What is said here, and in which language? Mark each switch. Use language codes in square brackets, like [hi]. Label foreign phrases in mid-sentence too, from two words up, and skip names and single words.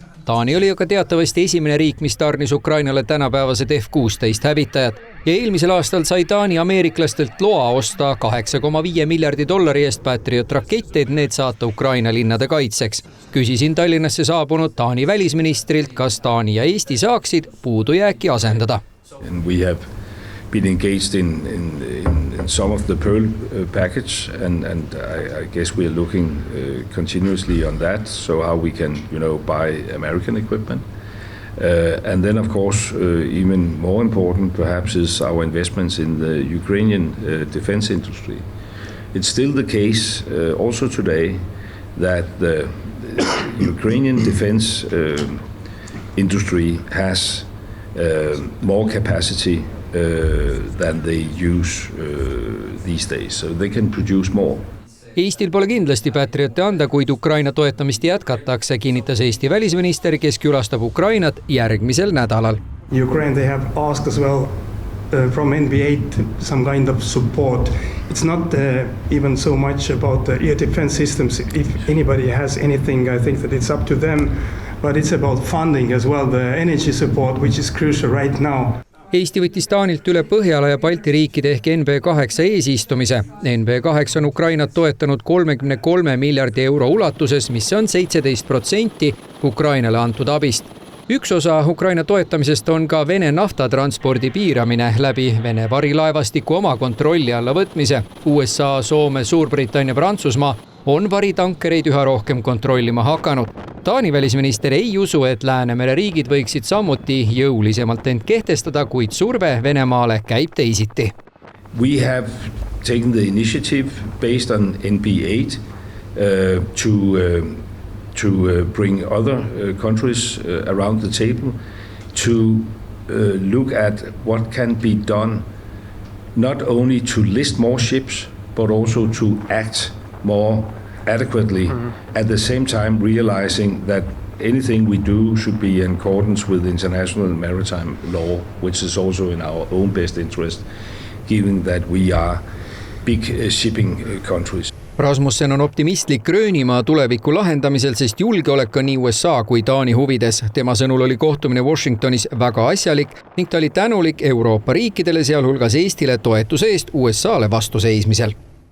[et] Taani oli aga teatavasti esimene riik, mis tarnis Ukrainale tänapäevased F-16 hävitajad. Ja eelmisel aastal sai Taani ameeriklastelt loa osta $8,5 miljardi eest Patriot-rakette, et need saata Ukraina linnade kaitseks. Küsisin Tallinnasse saabunud Taani välisministrilt, kas Taani ja Eesti saaksid puudujääki asendada. [en] Been engaged in some of the Pearl package, and I guess we are looking continuously on that, so how we can, buy American equipment. And then, of course, even more important perhaps is our investments in the Ukrainian defense industry. It's still the case also today that the Ukrainian defense industry has more capacity than they use these days, so they can produce more. [et] Eestil pole kindlasti Patriote anda, kuid Ukraina toetamist jätkatakse, kinnitas Eesti välisminister, kes külastab Ukrainat järgmisel nädalal. [en] Ukraine, they have asked as well from NBA some kind of support. It's not even so much about the air defense systems. If anybody has anything, I think that it's up to them, but it's about funding as well, the energy support, which is crucial right now. [et] Eesti võttis Taanilt üle Põhjala ja Balti riikide ehk NB8 eesistumise. NB8 on Ukrainat toetanud 33 miljardi euro ulatuses, mis on 17% Ukrainale antud abist. Üks osa Ukraina toetamisest on ka Vene naftatranspordi piiramine läbi Vene varilaevastiku oma kontrolli alla võtmise. USA, Soome, Suurbritannia, Prantsusmaa on varitankereid üha rohkem kontrollima hakanud. Taani välisminister ei usu, et Läänemere riigid võiksid samuti jõulisemalt end kehtestada, kuid surve Venemaale käib teisiti. [en] We have taken the initiative based on NB8 to bring other countries around the table to look at what can be done, not only to list more ships, but also to act more adequately, at the same time realizing that anything we do should be in accordance with international maritime law, which is also in our own best interest, given that we are big shipping countries. [et] Rasmussen on optimistlik Gröönimaa tuleviku lahendamisel, sest julgeolek on nii USA kui Taani huvides. Tema sõnul oli kohtumine Washingtonis väga asjalik ning ta oli tänulik Euroopa riikidele, sealhulgas Eestile toetuse eest USA-le vastu seismisel.